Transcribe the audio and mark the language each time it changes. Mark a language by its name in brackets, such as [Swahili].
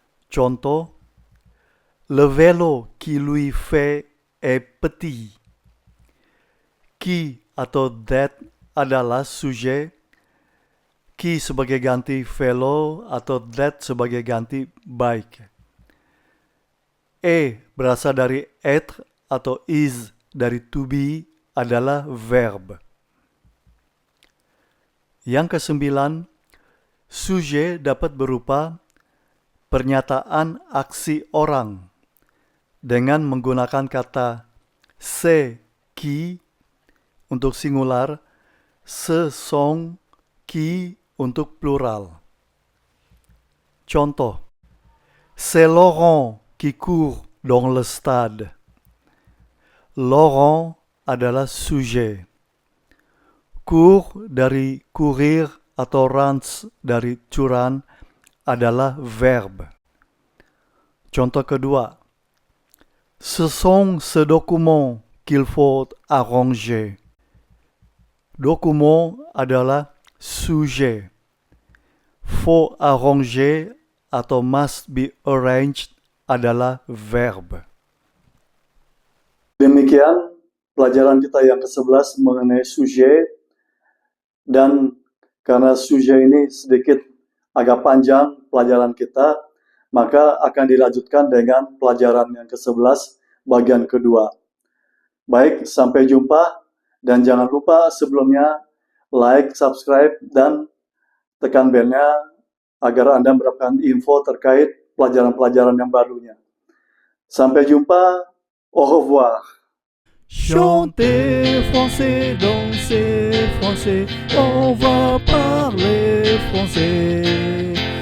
[French] Contoh, le vélo qui lui fait est petit. [Indonesian] Qui atau that adalah sujet. Qui sebagai ganti vélo atau that sebagai ganti bike. Berasal dari être atau is dari to be adalah verb. Yang kesembilan, sujet dapat berupa pernyataan aksi orang dengan menggunakan kata [French] c'est qui [Indonesian] untuk singular, [French] ce sont qui [Indonesian] untuk plural. [French] Contoh, c'est Laurent qui court dans le stade. [Indonesian] Laurent adalah sujet. Court dari courir atau runs dari to run adalah verb. Contoh kedua, [French] ce sont ces documents qu'il faut arranger. [Indonesian] Dokumen adalah sujet. [French] Faut arranger [Indonesian] atau [English] must be arranged [Indonesian] adalah verb. Demikian pelajaran kita yang ke-11 mengenai sujet, dan karena sujet ini sedikit agak panjang pelajaran kita, maka akan dilanjutkan dengan pelajaran yang ke-11 bagian kedua. Baik, sampai jumpa Dan jangan lupa sebelumnya like, subscribe, dan tekan belnya agar Anda mendapatkan info terkait pelajaran-pelajaran yang barunya. Sampai jumpa. [French] Au revoir. Chantez français, dansez français, on va parler français.